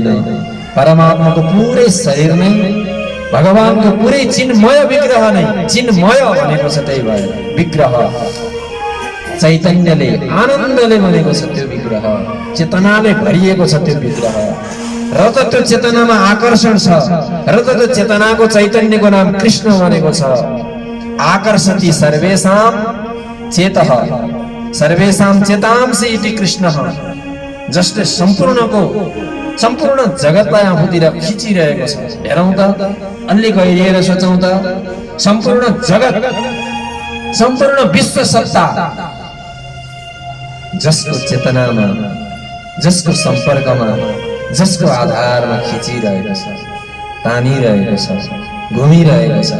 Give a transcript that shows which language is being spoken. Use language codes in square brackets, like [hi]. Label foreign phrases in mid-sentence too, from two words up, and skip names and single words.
[ne] परमात्माको पुरै शरीर नै, भगवानको पुरै चिन्मय विग्रह नै, चिन्मय भनेको छ त्यही भएर विग्रह। चैतन्यले आनन्दले बनेको छ त्यो विग्रह, चेतनाले भरिएको छ त्यो विग्रह। र त त्यो चेतनामा आकर्षण छ, र त त्यो चेतनाको चैतन्यको नाम कृष्ण भनेको छ। [sa] आकर्षति सर्वेषां चेतः, सर्वेषां चेतांसि इति कृष्णः। [ne] जसले सम्पूर्ण जगतलाई आफूतिर खिचिरहेको छ। हेरौँ त, अलि गहिरिएर सोचौँ त, सम्पूर्ण जगत, सम्पूर्ण विश्व सत्ता जसको चेतनामा, जसको सम्पर्कमा, जसको आधारमा खिचिरहेको छ, तानिरहेको छ, घुमिरहेको छ।